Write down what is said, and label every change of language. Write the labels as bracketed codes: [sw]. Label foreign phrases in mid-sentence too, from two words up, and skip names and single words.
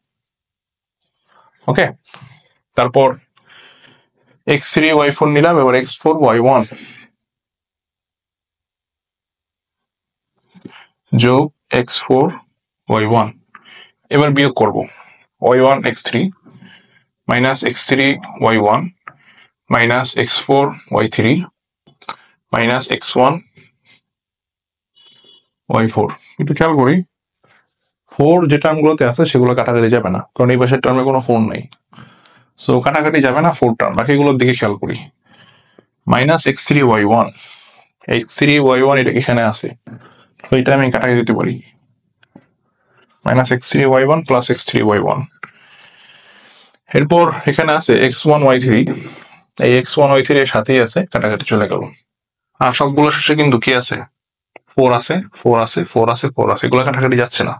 [bn] ওকে, তারপর x3 y4 নিলাম, এবার x4 y1 যোগ x4 y1, এবার বিয়োগ করব y1 x3 মাইনাস x3 y1 মাইনাস x4 y3 মাইনাস x1 y4। একটু খেয়াল করি, 4 যে টার্মগুলোতে আছে সেগুলো কাটাকাটি যাবে না, কারণ এই পাশের টার্মে কোনো 4 নেই, সো কাটাকাটি যাবে না 4 টার্ম। বাকিগুলোর দিকে খেয়াল করি, মাইনাস x3y1 x3y1 এটা এখানে আছে, তো এটা আমি কাটাই দিতে পারি, মাইনাস x3y1 প্লাস x3y1। এরপর এখানে আছে x1y3, এই x1y3 এর সাথেই আছে, কাটাকাটি চলে গেল। আর সবগুলো শেষে কিন্তু কি আছে, 4 আছে, 4 আছে, 4 আছে, 4 আছে, এগুলো কাটাকাটি যাচ্ছে না।